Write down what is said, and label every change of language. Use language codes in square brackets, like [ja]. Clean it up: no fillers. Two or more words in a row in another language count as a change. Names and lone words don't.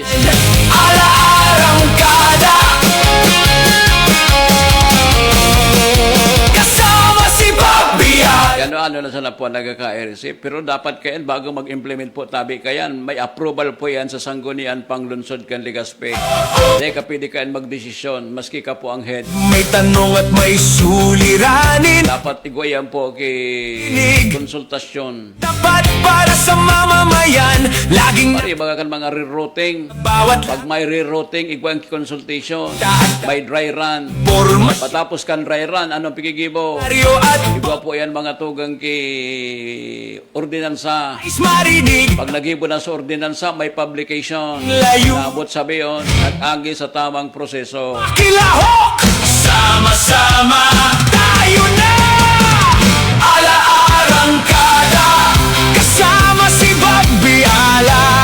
[tl] arangkada. Kasama si Bobby Al. [bik] Ano na sana po nagka-RC. Pero dapat kayan, bago mag-implement po tabi kayan, may approval po yan sa sanggunian panglunsod kan Ligaspe. Hindi ka pwede kayan magdesisyon, maski ka po ang head. [tl] May tanong at may suliranin. [bik] Dapat igwayan po kay konsultasyon. [tl] Dapat para sa mamamayan. Laging [bik] Pari mga kan mga rerouting. [tl] bawat [bik] Pag may rerouting, igwang consultation. May [en] dry run. [tl] formas. [bik] Patapos kan [en] dry run, [bik] anong pigigibo? [tl] Aryo at [bik] Igwa po yan mga tugang kay ordinansa. [tl] is marinig. [bik] Pag nagibo na sa ordinansa, may publication. [tl] Layo. [bik] Naabot sabi yun, nag-agi sa tamang proseso. [tl] Kilahok! Sama-sama tayo na! Ala-arangkada kasama si Bobby Ala.